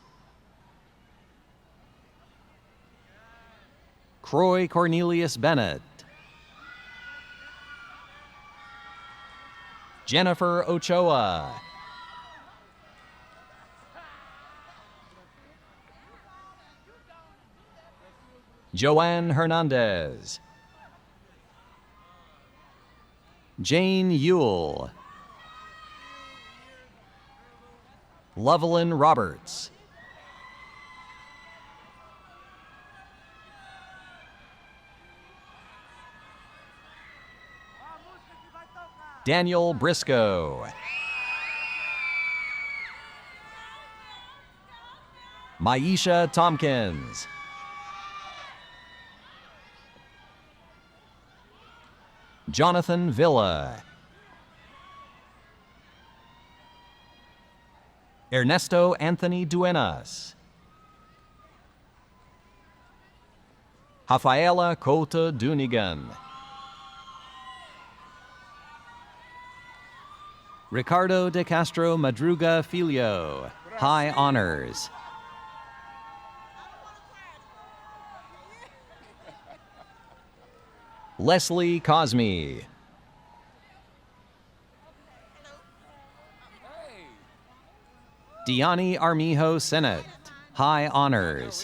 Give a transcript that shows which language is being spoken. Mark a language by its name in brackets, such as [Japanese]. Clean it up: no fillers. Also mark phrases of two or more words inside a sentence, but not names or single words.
[English] Croy Cornelius Bennett. Jennifer Ochoa. Joanne Hernandez. Jane Ewell. Lovelyn Roberts. Daniel Briscoe. Maisha Tompkins. Jonathan Villa. Ernesto Anthony Duenas. Rafaela Couto Dunigan. Ricardo de Castro Madruga Filho, High Honors. Leslie Cosme. Diani Armijo Senate, High Honors.